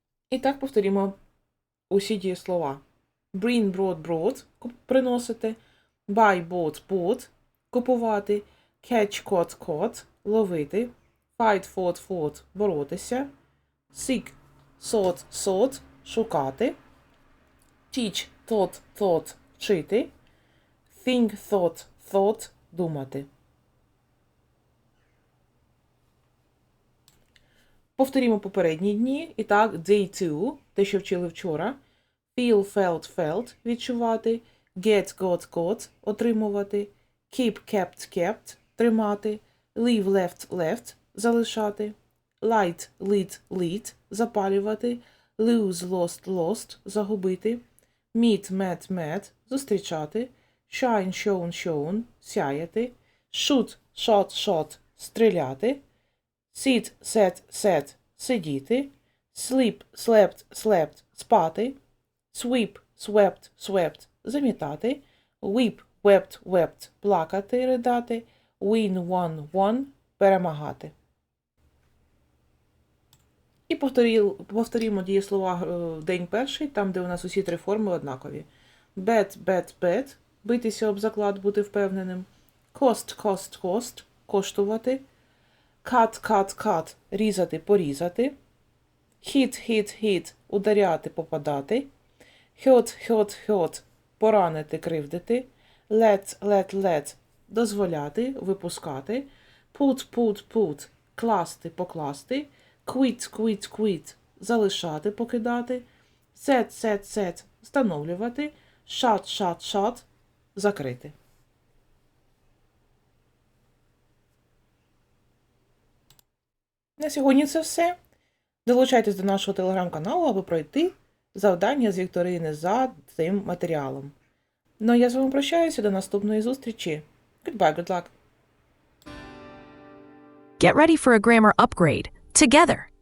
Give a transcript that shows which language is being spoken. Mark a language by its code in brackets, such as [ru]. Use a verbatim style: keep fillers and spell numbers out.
[uk] І так повторімо усі дієслова. [en] Bring, brought, brought – [uk] куп- приносити. [en] Buy, bought, bought – [uk] купувати. [en] Catch, caught, caught – [uk] ловити. [en] Fight, fought, fought – [uk] боротися. [en] Seek, sought, sought – [uk] шукати. [en] Teach, taught, thought – [uk] вчити. [en] Think, thought, thought – [uk] думати. Повторімо попередні дні. І так, [en] day two, [uk] те, що вчили вчора. [en] Feel, felt, felt – [uk] відчувати. [en] Get, got, got – [uk] отримувати. [en] Keep, kept, kept – [uk] тримати. [en] Leave, left, left – [uk] залишати. [en] Light, lit, lit – [uk] запалювати. [en] Lose, lost, lost – [uk] загубити. [en] Meet, met, met – [uk] зустрічати. [en] Shine, shown, shown – [uk] сяяти. [en] Shoot, shot, shot – [uk] стріляти. [en] Sit, set, set – [uk] сидіти. [en] Sleep, slept, slept – [uk] спати. [en] Sweep, swept, swept – [uk] замітати. [en] Weep, wept, wept – [uk] плакати, ридати. [en] Win, won, won – [uk] перемагати. І повторіл- повторімо дієслова е, день перший, там, де у нас усі три форми однакові. [en] Bet, bet, bet [uk] – битися об заклад, бути впевненим. [en] Cost, cost, cost – [uk] коштувати. [en] Cut, cut, cut – [uk] різати, порізати. [en] Hit, hit, hit – [uk] ударяти, попадати. [en] Hurt, hurt, hurt – [uk] поранити, кривдити. [en] Let, let, let – [uk] дозволяти, випускати. [en] Put, put, put – [uk] класти, покласти. [en] Quit, quit, quit – [uk] залишати, покидати. [en] Set, set, set – [uk] встановлювати. [en] Shut, shut, shut – [uk] закрити. На сьогодні це все. Долучайтесь до нашого телеграм-каналу, аби пройти завдання з вікторини за цим матеріалом. Ну, а я з вами прощаюся до наступної зустрічі. [en] Goodbye, good luck! Get ready for a grammar upgrade. Together.